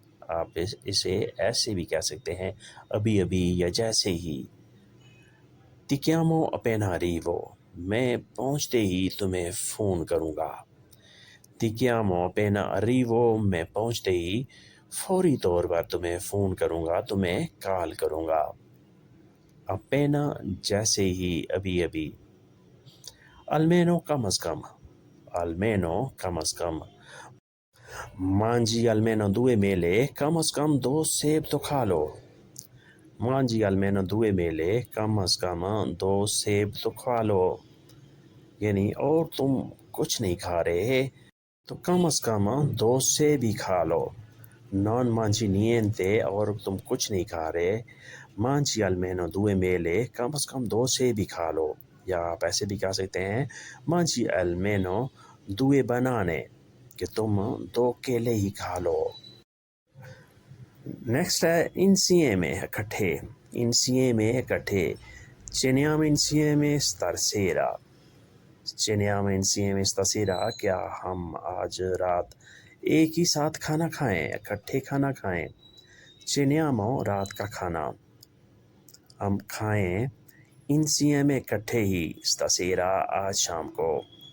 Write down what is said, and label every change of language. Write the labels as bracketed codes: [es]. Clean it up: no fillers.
[hi] आप इसे ऐसे भी कह सकते हैं, अभी अभी या जैसे ही. [it] Ti chiamo appena arrivo. [hi] मैं पहुंचते ही तुम्हें फ़ोन करूँगा. [it] Ti chiamo appena arrivo. [hi] मैं पहुंचते ही फौरी तौर पर तुम्हें फ़ोन करूँगा, तुम्हें कॉल करूँगा. Appena जैसे ही, अभी अभी. Almeno कम अज़ कम. Almeno कम अज़ कम. [it] Mangi almeno 2 mele, [hi] कम अज़ कम 2 सेब तो खा लो. [it] Mangi almeno 2 mele, [hi] कम अज़ कम 2 सेब तो खा लो. यानी और तुम कुछ नहीं खा रहे तो कम अज़ कम 2 सेब ही खा लो. [it] Non mangi niente, [hi] और तुम कुछ नहीं खा रहे. [it] Mangi almeno 2 mele, [hi] कम अज़ कम 2 सेब ही खा लो. या आप ऐसे भी कह सकते हैं, [it] Mangi almeno 2 banane, [hi] कि तुम 2 केले ही खा लो. नेक्स्ट है insieme, इकट्ठे. Insieme, इकट्ठे. [it] Ceniamo insieme stasera. Ceniamo insieme stasera, [hi] क्या हम आज रात एक ही साथ खाना खाएं, इकट्ठे खाना खाएं. Ceniamo, रात का खाना. हम खाएं insieme, इकट्ठे ही, stasera, आज शाम को.